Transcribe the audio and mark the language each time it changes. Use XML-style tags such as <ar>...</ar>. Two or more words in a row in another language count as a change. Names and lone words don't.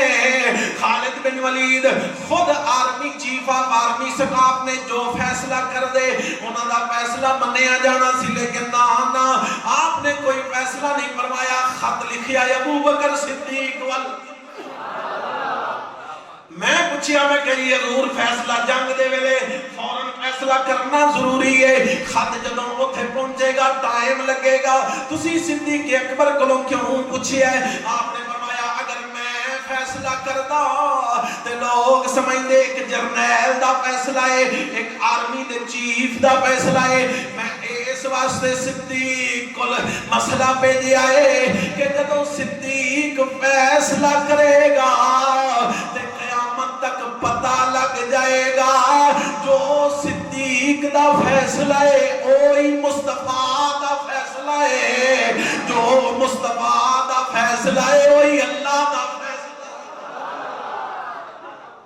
<pa>خالد بن ولید خود</pa> <en>army chief of army staff</en> <pa>نے جو فیصلہ کر دے اونہاں دا فیصلہ منیا جانا سی,</pa> <ur>لیکن نا نا، آپ نے کوئی فیصلہ نہیں فرمایا.</ur> <pa>خط لکھیا ابو بکر صدیق ول. میں پچھیا، میں کہی حضور فیصلہ جنگ دے ویلے فوراً فیصلہ</pa> <ur>فیصلہ کرنا ضروری ہے.</ur> <pa>خط جدوں اوتھے پہنچے گا ٹائم لگے گا. تسی صدیق اکبر کولوں کیوں پوچھیا ہے؟ آپ نے فرمایا اگر میں فیصلہ کردا تے لوگ سمجھدے ایک جرنیل دا فیصلہ ہے, ایک آرمی دے چیف دا فیصلہ ہے. میں اس واسطے صدیق کول مسئلہ بھیجیا ہے کہ جدوں صدیق فیصلہ کرے گا تے قیامت تک پتہ لگ جائے گا جو صدیق دا فیصلہ ہے وہی مصطفیٰ دا فیصلہ ہے, جو مصطفیٰ دا فیصلہ ہے وہی اللہ دا فیصلہ ہے.</pa>